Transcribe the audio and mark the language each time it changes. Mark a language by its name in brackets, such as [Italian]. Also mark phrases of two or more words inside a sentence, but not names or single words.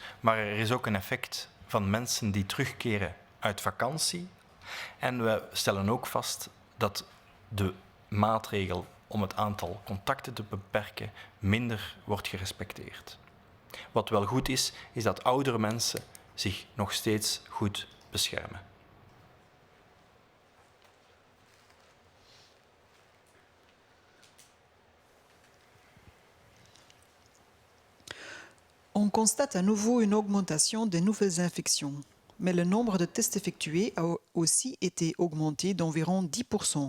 [Dutch] Maar er is ook een effect van mensen die terugkeren uit vakantie. En we stellen ook vast dat de maatregel om het aantal contacten te beperken minder wordt gerespecteerd. Wat wel goed is, is dat oudere mensen zich nog steeds goed beschermen. [French] On constate à nouveau une augmentation des nouvelles infections, mais le nombre de tests effectués a aussi été augmenté d'environ 10%.